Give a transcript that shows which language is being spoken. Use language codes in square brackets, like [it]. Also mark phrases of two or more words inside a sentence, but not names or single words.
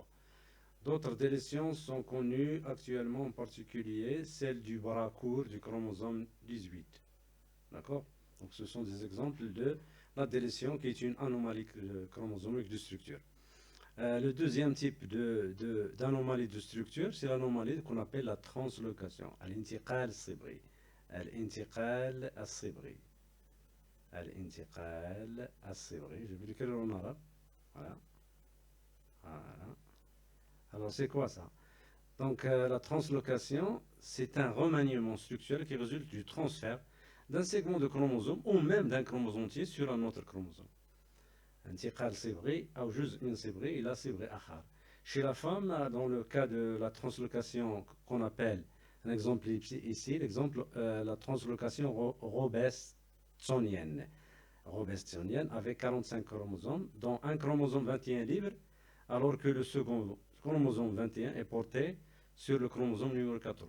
[fr] D'autres délétions sont connues actuellement, en particulier celle du bras court du chromosome 18. D'accord. Donc ce sont des exemples de la délétion qui est une anomalie chromosomique de structure. Le deuxième type d'anomalie de structure, c'est l'anomalie qu'on appelle la translocation. [ar] الانتقال صبغي. الانتقال الصبغي. الانتقال الصبغي. [fr] Je vais l'écrire en arabe. Voilà. Voilà. Alors, c'est quoi ça? Donc, la translocation, c'est un remaniement structurel qui résulte du transfert d'un segment de chromosome ou même d'un chromosome entier sur un autre chromosome. [ar] انتقال صبغي أو جزء من صبغي إلى صبغ آخر. [fr] Chez la femme, dans le cas de la translocation qu'on appelle, un exemple ici, l'exemple, la translocation robestonienne. Robestonienne avec 45 chromosomes, dont un chromosome 21 libre, alors que le second chromosome 21 est porté sur le chromosome numéro 14.